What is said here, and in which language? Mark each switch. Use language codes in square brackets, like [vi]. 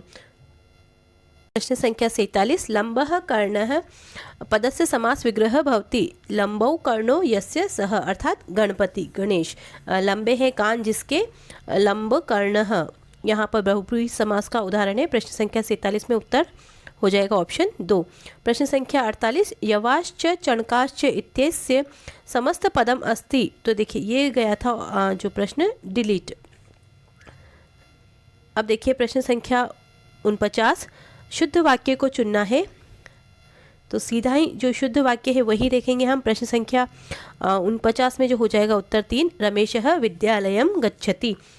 [sa] प्रश्न संख्या 47 लंबः कर्णः पदस्य समास विग्रह भवति। लंबौ कर्णो यस्य सः, अर्थात गणपति गणेश। [hi] लंबे हैं कान जिसके, लंब कर्णः यहाँ पर बहुब्रीहि समास का उदाहरण है। प्रश्न संख्या 47 में उत्तर हो जाएगा ऑप्शन 2। [sa] प्रश्न संख्या 48 यवाश्च चणकाश्च इत्यस्य समस्त पदम अस्ति। [hi] तो देखिए ये गया था जो प्रश्न डिलीट। अब देखिए प्रश्न संख्या 49 शुद्ध वाक्य को चुनना है। तो सीधा ही जो शुद्ध वाक्य है वही देखेंगे हम। प्रश्न संख्या 49 में जो हो जाएगा उत्तर 3 [sa] रमेशः विद्यालयं गच्छति।